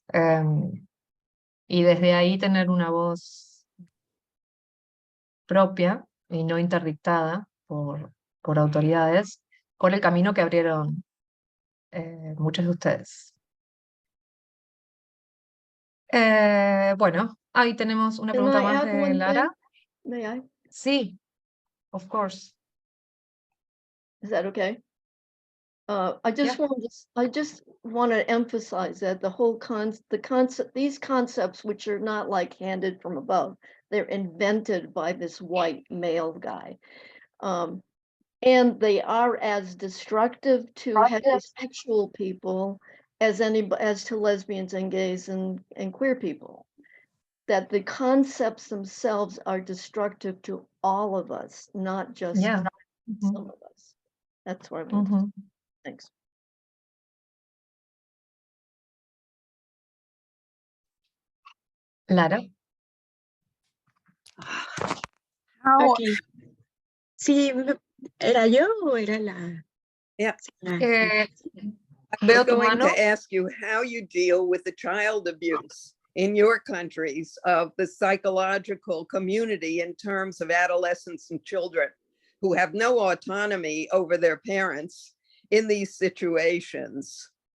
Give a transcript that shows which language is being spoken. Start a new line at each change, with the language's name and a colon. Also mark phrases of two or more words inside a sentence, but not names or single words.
Spanish: Y desde ahí tener una voz propia y no interdictada por autoridades, por el camino que abrieron muchos de ustedes. Bueno, ahí tenemos una
English: Can
Spanish: pregunta
English: I
Spanish: más
English: add
Spanish: de
English: one
Spanish: Lara.
English: thing? May I? Sí, of course. Is that okay? I just Yeah. want to emphasize that these concepts, which are not like handed from above, they're invented by this white male guy. And they are as destructive to heterosexual people as to lesbians and gays and queer people. That the concepts themselves are destructive to all of us, not just Yeah. some of us. That's what I mean. Mhm. Thanks. Lara.
Spanish: Aquí. Sí, ¿era yo o era la?
English: Yeah. Eh, I
Spanish: veo
English: was
Spanish: tu
English: going
Spanish: mano.
English: to ask you how you deal with the child abuse in your countries of the psychological community in terms of adolescents and children who have no autonomy over their parents in these situations.